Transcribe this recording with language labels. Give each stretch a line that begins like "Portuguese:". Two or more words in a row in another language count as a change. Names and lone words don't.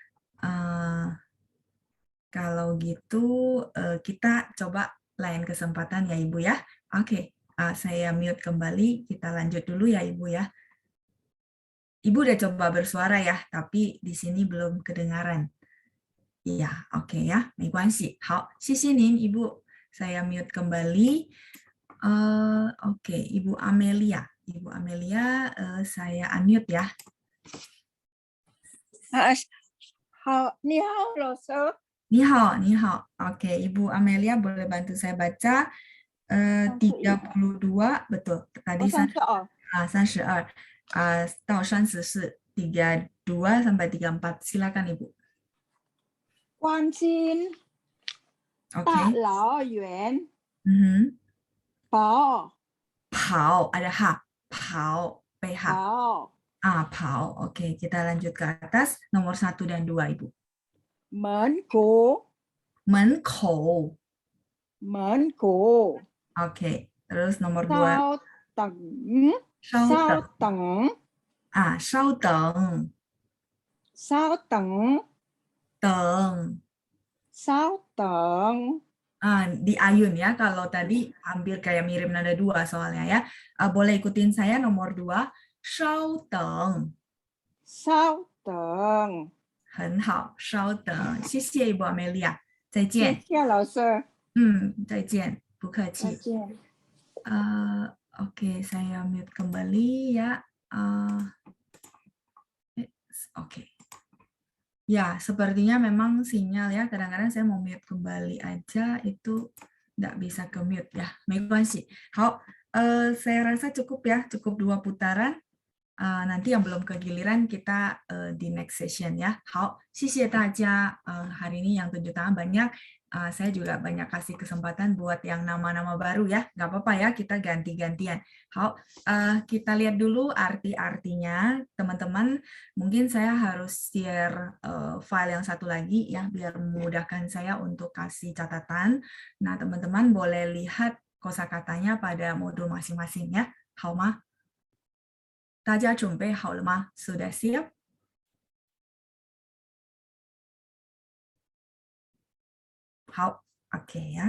Indonesian: Kalau gitu kita coba lain kesempatan ya Ibu ya. Oke, saya mute kembali. Kita lanjut dulu ya Ibu ya. Ibu udah coba bersuara ya, tapi di sini belum kedengaran. Iya, oke ya,
Chinese: 没关系. 好，谢谢您 Ibu.
Indonesian: Saya mute kembali. Oke, Ibu Amelia. Ibu Amelia, saya unmute ya.
Chinese: 好，你好，老师。你好，你好.
Indonesian: Oke, Ibu Amelia boleh bantu saya baca 32, betul. Tadi 32 32 到34, 32 sampai 34. Silakan Ibu.
Chinese: 关心
Indonesian: Oke.
Chinese: 大老远 跑
Indonesian: 跑, ada ha. 跑, PH.
Chinese: 跑跑.
Indonesian: Oke, kita lanjut ke atas. Nomor 1 dan 2, Ibu.
Chinese: 门口门口. 门口
Indonesian: Oke, terus nomor 2.
Chinese: 稍等稍等. 稍等稍等. 稍等等. 稍等
Indonesian: Di ayun ya, kalau tadi hampir kayak mirip nada 2 soalnya ya. Boleh ikutin saya nomor 2.
Chinese: 稍等. 稍等很好，稍等。谢谢 Ibu Amelia. 再见。谢谢老师。再见。不客气。再见。
Indonesian: Oke, saya mute kembali ya. Oke. Ya, sepertinya memang sinyal ya. Kadang-kadang saya mau mute kembali aja itu nggak bisa ke mute ya.
Chinese: 没关系。
Indonesian: 好，saya rasa cukup ya, cukup 2 putaran. Nanti yang belum kegiliran kita di next session ya.
Chinese: 好，谢谢大家.
Indonesian: Hari ini yang tunjuk tangan banyak. Saya juga banyak kasih kesempatan buat yang nama-nama baru ya. Nggak apa-apa ya, kita ganti-gantian. 好，kita lihat dulu arti-artinya. Teman-teman, mungkin saya harus share file yang satu lagi ya, biar memudahkan saya untuk kasih catatan. Nah, teman-teman boleh lihat kosakatanya pada modul masing-masing ya.
Chinese: 好吗？大家准备好了吗？
Indonesian: Sudah siap? Oke ya.